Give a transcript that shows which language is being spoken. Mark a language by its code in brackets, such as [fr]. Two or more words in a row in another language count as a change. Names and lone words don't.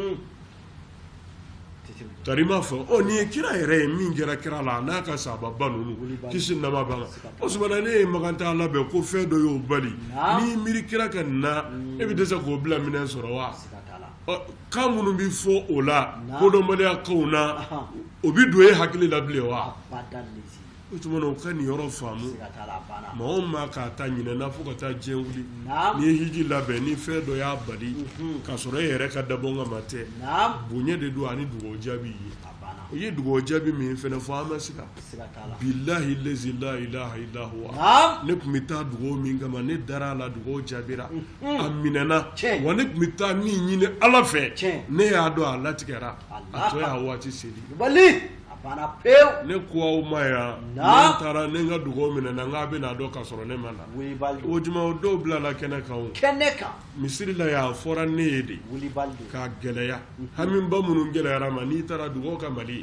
[bm] tari m'a fɔ nin ye kira yɛrɛ ye min kɛra kira la n'a ka sahababa ninnu kisi nama b'a ma o sumana ne ye Makan ta labɛn ko fɛn dɔ y'o bali n'i miiri kira ka nin na e bɛ dɛsɛ k'o bila minɛ sɔrɔ wa kan minnu bɛ fɔ o la kodɔnbaliya kanw na o bɛ don e hakili la bilen wa o tumana o ka nin yɔrɔ faamu maa o maa k'a ta ɲinɛna fo ka taa diɲɛ wuli n'i ye hiji labɛn ni fɛn dɔ y'a bali k'a sɔrɔ e yɛrɛ ka dabɔ kama tɛ bonya de don ani dugawu jaabi ye o ye dugawu jaabi min fɛnɛ fɔ an ma siga [ar] بالله الذي لا إله إلا هو [bm] ne tun bɛ taa dugawu min kama ne dara a la dugawu jaabira a minɛna wa ne tun bɛ taa min ɲini Ala fɛ ne y'a dɔn a latigɛra a tɔ y'a waati seli ne ko aw ma yan ne taara ne ka dugawu minɛna n k'a bɛna dɔn k'a sɔrɔ ne ma na o juma o dɔw bilala kɛnɛ kan misiri la y'a fɔra ne ye de k'a gɛlɛya hamiba minnu gɛlɛyara ma n'i taara dugawu ka Mali